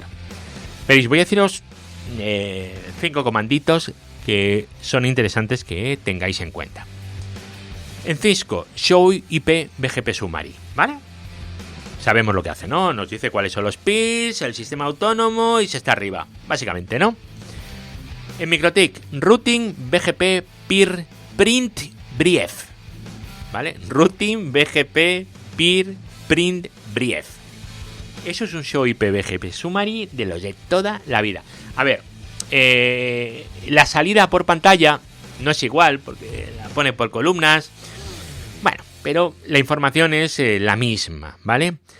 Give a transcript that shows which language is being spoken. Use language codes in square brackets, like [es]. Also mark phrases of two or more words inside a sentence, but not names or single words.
[es] Veréis, voy a deciros 5 comanditos que son interesantes que tengáis en cuenta. En Cisco, [en] Show IP BGP Summary, [es] ¿vale? Sabemos lo que hace, ¿no? Nos dice cuáles son los peers, el sistema autónomo y se está arriba, básicamente, ¿no? En MikroTik, [en] Routing BGP Peer Print Brief, [es] ¿vale? [en] Routing BGP Peer Print Brief. [es] Eso es un [en] Show IP BGP Summary [es] de los de toda la vida. A ver, la salida por pantalla no es igual porque la pone por columnas. Bueno, pero la información es la misma, ¿vale?